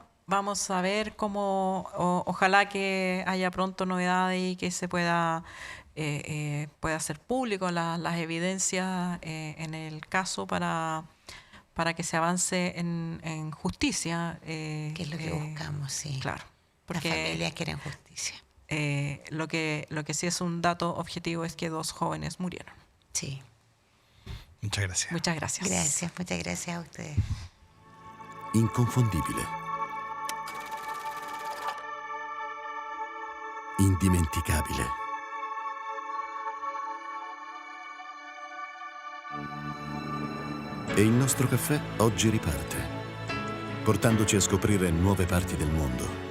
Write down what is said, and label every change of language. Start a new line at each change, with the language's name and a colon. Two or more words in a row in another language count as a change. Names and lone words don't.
Spanish: Vamos a ver cómo, ojalá que haya pronto novedades y que se pueda hacer público las evidencias en el caso para que se avance en justicia. Que es lo que buscamos, sí. Claro. Porque Las familias quieren justicia. Lo que sí es un dato objetivo es que 2 jóvenes murieron. Sí. Muchas gracias. Muchas gracias. Gracias, muchas gracias a ustedes.
Italian: Inconfondibile. Indimenticabile. E il nostro caffè oggi riparte, portandoci a scoprire nuove parti del mondo.